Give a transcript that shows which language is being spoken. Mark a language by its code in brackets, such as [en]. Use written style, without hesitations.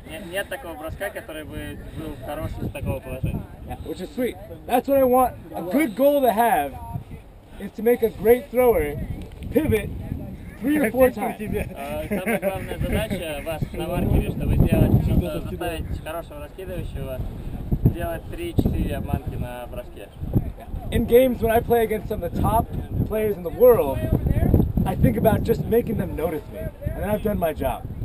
[ru] Нет такого броска, который бы был хороший с такого положения. [en] Yeah, which is sweet. That's what I want. A good goal to have is to make a great thrower pivot 3 or 4 times. [ru] Самая главная задача ваша на маркере, чтобы заставить хорошего раскидывающего делать 3-4 обманки на броске. [en] In games when I play against some of the top players in the world, I think about just making them notice me, and then I've done my job.